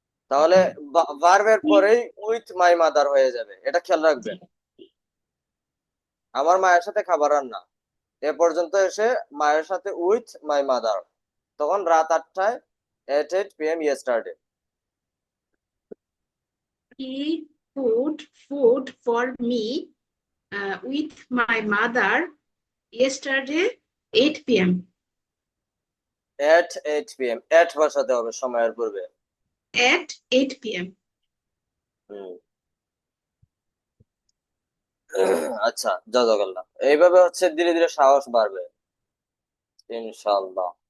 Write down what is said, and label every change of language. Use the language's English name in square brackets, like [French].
[Bangla] তাহলে ভার্বের পরেই [English] with my mother [Bangla] হয়ে যাবে, এটা খেয়াল রাখবেন। আমার মায়ের সাথে খাবার রান্না, এ পর্যন্ত এসে মায়ের সাথে [English] with my mother, [Bangla] তখন রাত 8টায় [English] at 8 PM yesterday. He cooked food for me with my mother yesterday 8 p.m. at 8 PM, [Bangla] at বসাতে হবে সময়ের পূর্বে। [English] At 8 p.m. [Bangla] আচ্ছা, জাযাকাল্লাহ। এইভাবে হচ্ছে ধীরে ধীরে সাহস বাড়বে ইনশাআল্লাহ।